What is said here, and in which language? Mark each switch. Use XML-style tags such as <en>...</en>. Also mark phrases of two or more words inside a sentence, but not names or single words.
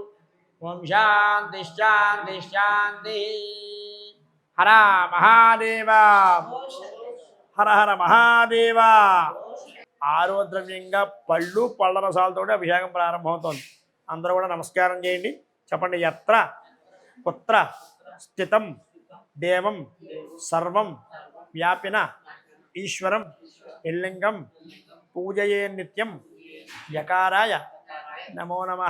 <sa>ओम शांति शांति शांति.</sa> <hi>हर महादेव, हर हर महादेव.</hi> <te>6వ ద్రవ్యంగా పళ్ళు పళ్ళ రసాలతో అభిషేకం ప్రారంభమవుతోంది. అందరూ కూడా నమస్కారం చేయండి. చెప్పండి.</te> <sa>యత్ర పుత్ర స్థితం దేవం సర్వం వ్యాపిన ఈశ్వరం ఇల్లింగం పూజయే నిత్యం యకారాయ నమో నమః.</sa>